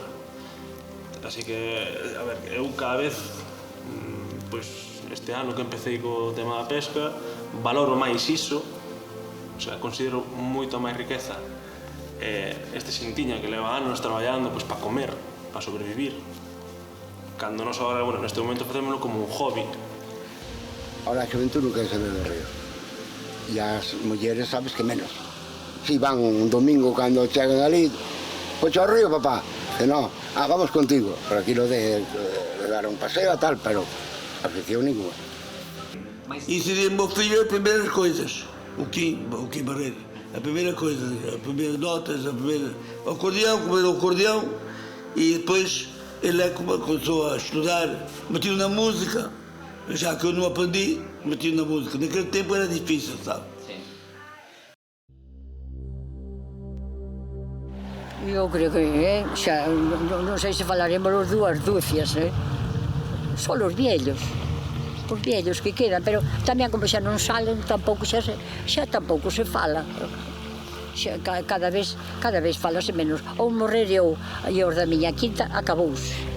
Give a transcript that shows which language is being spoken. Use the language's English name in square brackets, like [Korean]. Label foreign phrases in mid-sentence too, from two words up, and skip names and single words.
[Galician] Así que, a ver, eu cada vez, pois, este ano que empecé co tema da pesca, valoro máis iso, [Spanish] o sea, [Galician] considero moita máis riqueza este xintiña que leva anos traballando pois para comer, para sobrevivir, cando nos agora, bueno, neste momento facémoslo como un hobby. Ahora a xuventude non quere saber do río, e as mulleres sabes que menos. Si van un domingo cando chegan ali, pois ao río, papá, que non, vamos contigo, por aquilo de dar un paseo a tal, pero afición ninguna. [Portuguese] Ensinei ao filho as primeiras coisas, o Kim Barreiro, a primeira coisa, as primeiras notas, o acordeão, e depois ele começou a estudar, meti na música, já que eu não aprendi, meti na música. Naquele tempo era difícil, sabe? [Galician] Eu creo que xa, non sei se falaremos os 2 dúcias, só os viellos. os vellos que quedan, pero tamén como xa non salen, tampouco xa tampouco se fala. Cada vez falase menos. Ou morrer eu e os da miña quinta, acabouse.